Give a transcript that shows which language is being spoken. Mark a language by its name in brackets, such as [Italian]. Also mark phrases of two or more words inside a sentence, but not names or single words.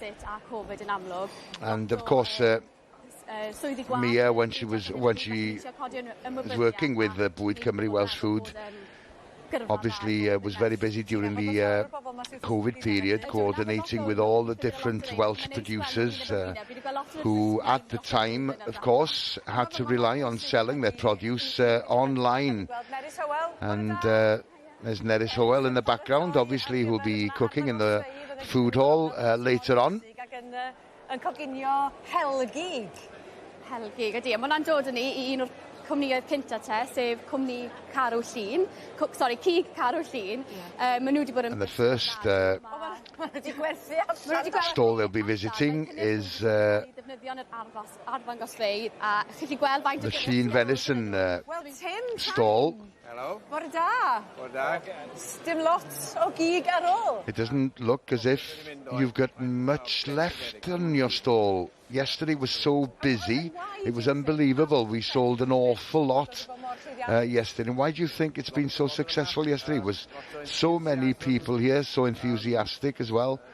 [English] and of course Mia, when she was working with Bwyd Cymru Welsh Food, obviously was very busy during the COVID period, coordinating with all the different Welsh producers who at the time, of course, had to rely on selling their produce online. And there's Nerys Howell in the background, obviously, who'll be cooking in the food hall later on. [Welsh] Helgig ydy. Mae hwnna'n dod yn un o'r cwmnïau cynta te, sef cwmni Carw Llun. Cig Carw Llun. Maen nhw wedi bod yn... [English] And the first stall they'll be visiting is the Llun venison stall. Hello. [Welsh] Bore da. Bore da. Dim lot o gig ar ôl. [English] It doesn't look as if you've got much left on your stall. Yesterday was so busy, it was unbelievable. We sold an awful lot yesterday. And why do you think it's been so successful yesterday? It was so many people here, so enthusiastic as well.